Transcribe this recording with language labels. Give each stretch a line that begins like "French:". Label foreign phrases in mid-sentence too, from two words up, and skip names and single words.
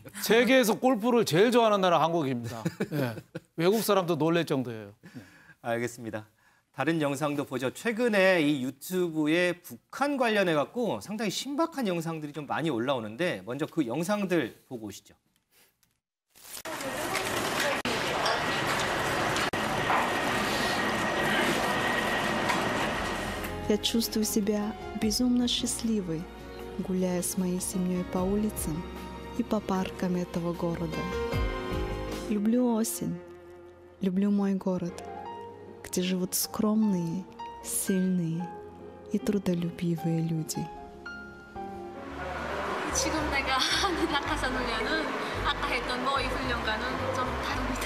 Korean: 세계에서 골프를 제일 좋아하는 나라 한국입니다. 네. 외국 사람도 놀랄 정도예요. 네. 알겠습니다. 다른 영상도 보죠. 최근에 이 유튜브에 북한 관련해 갖고 상당히 신박한 영상들이 좀 많이 올라오는데 먼저 그 영상들 보고 오시죠.
Russian: Я чувствую себя безумно счастливой, гуляя с моей семьей по улицам и по паркам этого города. Люблю осень, люблю мой город, где живут скромные, сильные и трудолюбивые люди.
Korean: 지금 내가 하는 낙하산 훈련은 아까 했던 머리 훈련과는 좀 다릅니다.